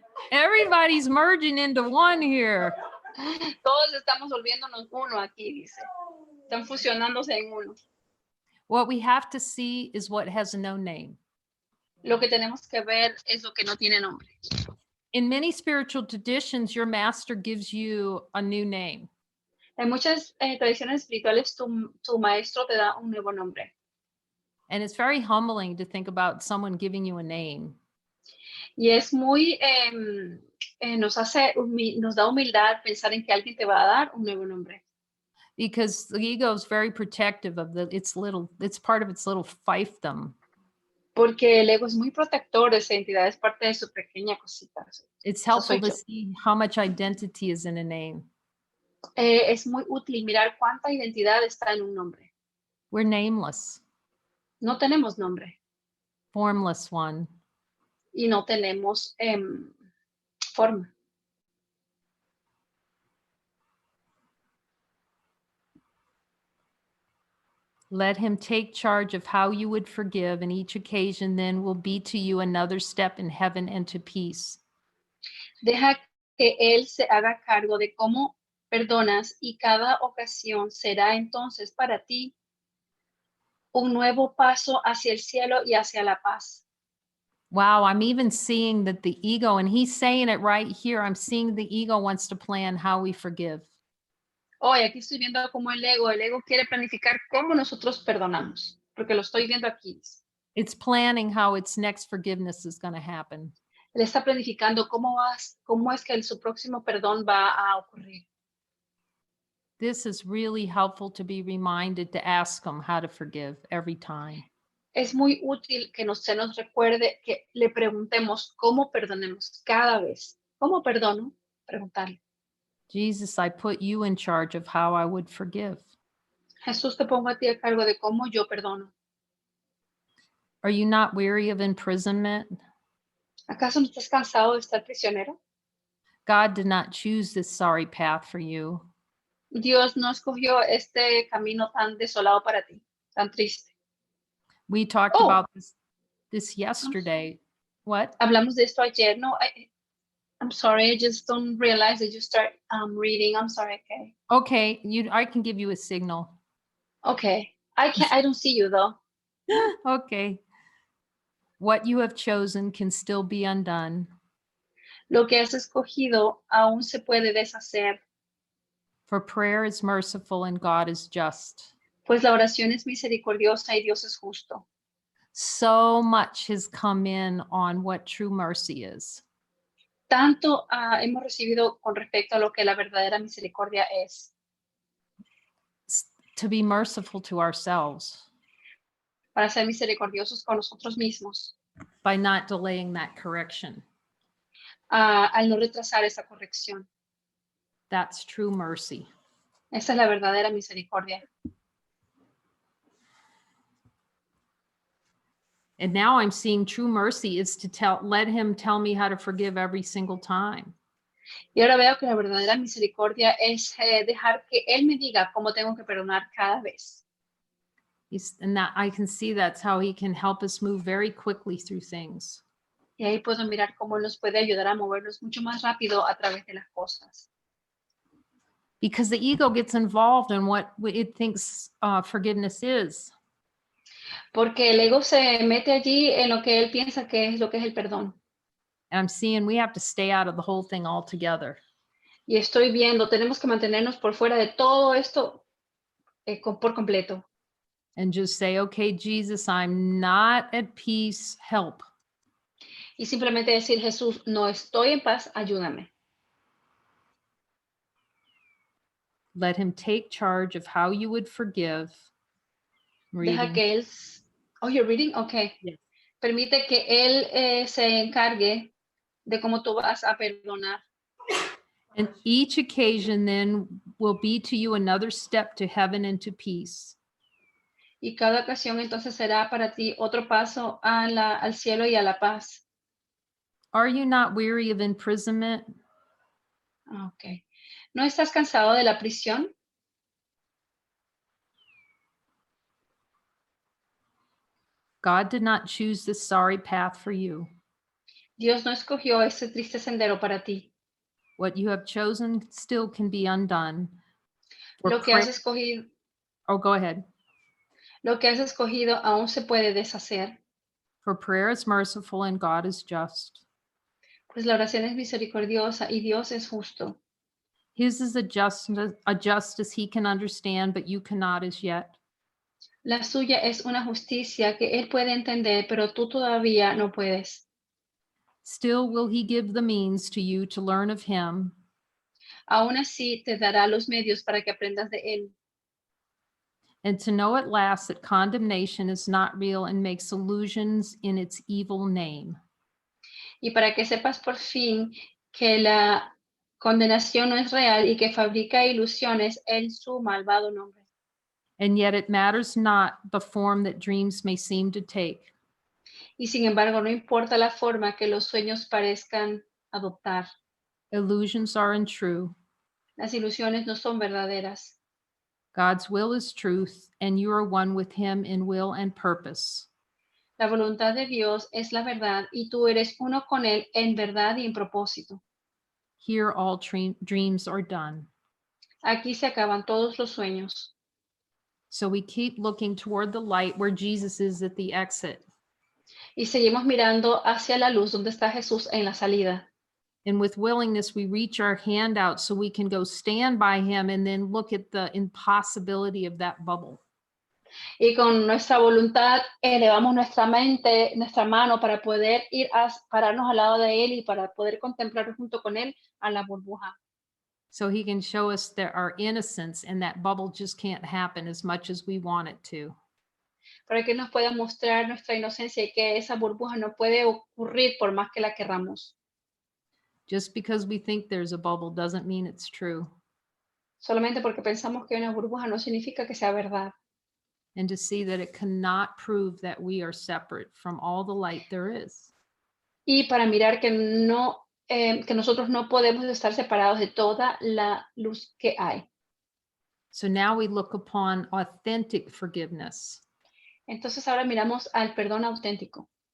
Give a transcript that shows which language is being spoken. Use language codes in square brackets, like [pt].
[en] Everybody's merging into one here. [es] Todos estamos volviéndonos uno aquí, dice. Están fusionándose en uno. [en] What we have to see is what has no name. [es] Lo que tenemos que ver es lo que no tiene nombre. [en] In many spiritual traditions, your master gives you a new name. [es] En muchas tradiciones espirituales, tu maestro te da un nuevo nombre. [en] And it's very humbling to think about someone giving you a name. [es] Y es muy, nos da humildad pensar en que alguien te va a dar un nuevo nombre. [en] Because the ego is very protective of it's part of its little fiefdom. [es] Porque el ego es muy protector de esa entidad, es parte de su pequeña cosita. [en] It's [es] Eso soy [en] helpful to [es] yo. [en] see how much identity is in a name. [es] Es muy útil mirar cuánta identidad está en un nombre. [en] We're nameless, [es] No tenemos nombre [en] formless one. [es] y no tenemos forma. [en] Let him take charge of how you would forgive, and each occasion then will be to you another step in heaven and to peace. [es] Deja que él se haga cargo de cómo perdonas y cada ocasión será entonces para ti un nuevo paso hacia el cielo y hacia la paz. [en] Wow, I'm even seeing that the ego, and he's saying it right here, I'm seeing the ego wants to plan how we forgive. [es] Hoy aquí estoy viendo cómo el ego quiere planificar cómo nosotros perdonamos, porque lo estoy viendo aquí. [en] It's planning how its next forgiveness is going to happen. [es] Él está planificando cómo es que su próximo perdón va a ocurrir. [en] This is really helpful to be reminded to ask him how to forgive every time. [es] Es muy útil que se nos recuerde que le preguntemos cómo perdonemos cada vez. ¿Cómo perdono? Preguntarle. [en] Jesus, I put you in charge of how I would forgive. [es] Jesús, te pongo a ti a cargo de cómo yo perdono. [en] Are you not weary of imprisonment? [es] ¿Acaso no estás cansado de estar prisionero? [en] God did not choose this sorry path for you. [es] Dios no escogió este camino tan desolado para ti, tan triste. [en] We talked Oh. about this yesterday. What? [es] Hablamos de esto ayer. No, [en] I'm sorry. I just don't realize that you start reading. I'm sorry. Okay. Okay, I can give you a signal. Okay. I don't see you though. Okay. What you have chosen can still be undone. [es] Lo que has escogido aún se puede deshacer, [en] For prayer is merciful and God is just. [es] pues la oración es misericordiosa y Dios es justo. [en] So much has come in on what true mercy is. [es] Tanto hemos recibido con respecto a lo que la verdadera misericordia es. [en] To be merciful to ourselves [es] Para ser misericordiosos con nosotros mismos, [en] by not delaying that correction. [es] al no retrasar esa corrección. [en] That's true mercy. [es] Esa es la verdadera misericordia. [en] And now I'm seeing true mercy is to let him tell me how to forgive every single time. [es] Y ahora veo que la verdadera misericordia es dejar que Él me diga cómo tengo que perdonar cada vez. [en] And that I can see that's how he can help us move very quickly through things. [es] Y ahí puedo mirar cómo nos puede ayudar a movernos mucho más rápido a través de las cosas. [en] Because the ego gets involved in what it thinks forgiveness is. [es] Porque el ego se mete allí en lo que él piensa que es lo que es el perdón. [en] And I'm seeing we have to stay out of the whole thing altogether. [es] Y estoy viendo, tenemos que mantenernos por fuera de todo esto por completo. [en] And just say, okay, Jesus, I'm not at peace, help. [es] Y simplemente decir, Jesús, no estoy en paz, ayúdame. [en] Let him take charge of how you would forgive. [es] Deja [en] Reading. [es] que Él... [en] Oh, you're reading? Okay. Yes. [es] Permite que Él se encargue de cómo tú vas a perdonar. [en] And each occasion then will be to you another step to heaven and to peace. [es] Y cada ocasión entonces será para ti otro paso al cielo y a la paz. [en] Are you not weary of imprisonment? Okay. [es] ¿No estás cansado de la prisión? [en] God did not choose this sorry path for you. [es] Dios no escogió ese triste sendero para ti. [en] What you have chosen still can be undone. For [es] Lo que has [en] prayer- [es] escogido, [en] oh, go ahead. [es] lo que has escogido aún se puede deshacer, [en] For prayer is merciful and God is just. [es] pues la oración es misericordiosa y Dios es justo. [en] His is a justice he can understand, but you cannot as yet. [es] La suya es una justicia que Él puede entender, pero tú todavía no puedes. [en] Still will he give the means to you to learn of him, [es] Aún así te dará los medios para que aprendas de Él [en] and to know at last that condemnation is not real and makes illusions in its evil name. [es] y para que sepas por fin que la condenación no es real y que fabrica ilusiones en su malvado nombre. [en] And yet it matters not the form that dreams may seem to take. [es] Y sin embargo, no importa la forma que los sueños parezcan adoptar. [en] Illusions are untrue. [es] Las ilusiones no son verdaderas. [en] God's will is truth, and you are one with him in will and purpose. [es] La voluntad de Dios es la verdad y tú eres uno con Él en verdad y en propósito. [en] Here all dreams are done. [es] Aquí se acaban todos los sueños. [en] So we keep looking toward the light where Jesus is at the exit. [es] Y seguimos mirando hacia la luz donde está Jesús en la salida. [en] And with willingness, we reach our hand out so we can go stand by him and then look at the impossibility of that bubble. [es] Y con nuestra voluntad elevamos nuestra mente, nuestra mano para poder ir a pararnos al lado de Él y para poder contemplar junto con Él a la burbuja. [en] So he can show us that our innocence and that bubble just can't happen as much as we want it to. [es] Para que nos pueda mostrar nuestra inocencia y que esa burbuja no puede ocurrir por más que la querramos. [en] Just because we think there's a bubble doesn't mean it's true. [es] Solamente porque pensamos que hay una burbuja no significa que sea verdad. [en] And to see that it cannot prove that we are separate from all the light there is. [es] Y para mirar que que nosotros no podemos estar separados de toda la luz que hay. [en] So now we look upon authentic forgiveness. [es] Entonces ahora miramos al perdón auténtico.